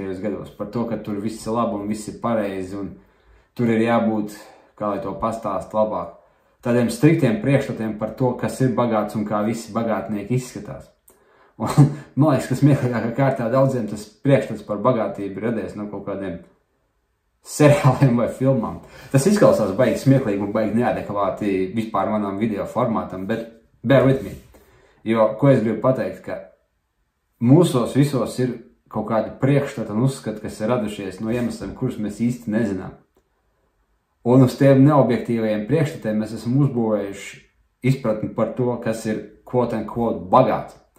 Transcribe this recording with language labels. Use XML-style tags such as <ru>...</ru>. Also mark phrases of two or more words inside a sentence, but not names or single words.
<lv>gados, par to, ka tur viss ir labi un viss ir pareizi, un tur ir jābūt, kā lai to pastāst labāk, tādiem striktiem priekšstatiem par to, kas ir bagāts un kā visi bagātnieki izskatās. Un, man liekas, ka smieklīgākā kārtā daudziem tas priekšstats par bagātību ir radies no kaut kādiem seriāliem vai filmām. Tas izklausās baigi smieklīgi un baigi neadekvāti vispār manām video formātam, bet</lv> <en>bear with me.</en> <lv>Jo, ko es gribu pateikt, ka mūsos visos ir kaut kādi priekšstati un uzskati, kas ir radušies no iemesliem, kurus mēs īsti nezinām. Un uz tiem neobjektīvajiem priekšstatiem mēs esam uzbūvējuši izpratni par to, kas ir</lv> <en>quote unquote</en> <lv>bagāts.</lv>